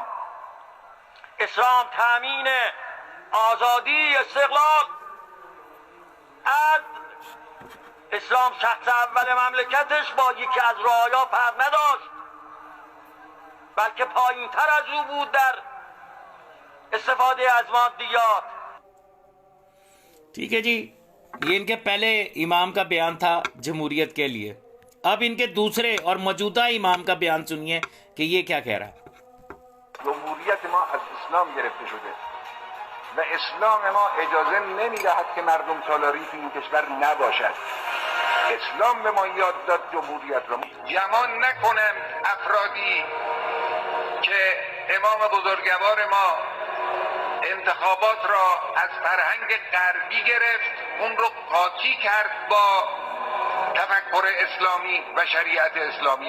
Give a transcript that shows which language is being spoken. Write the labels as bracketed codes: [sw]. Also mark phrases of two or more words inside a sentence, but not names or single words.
[fa] اسلام تامین آزادی، استقلال، عدل. اسلام شخص اول مملکتش با یکی از رعایا فرق نداشت، بلکه پایین تر از او بود در استفاده از مادیات. [ur] ٹھیک ہے جی، یہ ان کے پہلے امام کا بیان تھا جمہوریت کے لیے. اب ان کے دوسرے اور موجودہ امام کا بیان سنیے کہ یہ کیا کہہ رہا ہے. [fa] جمهوریت ما از اسلام گرفته شده و اسلام ما اجازه نمیدهد که مردم سالاری تو این کشور نباشد. اسلام به ما یاد داد جمهوریت را گمان نکنم افرادی که امام بزرگوار ما انتخابات را از فرهنگ غربی گرفت، اون رو قاطی کرد با تفکر اسلامی و شریعت اسلامی.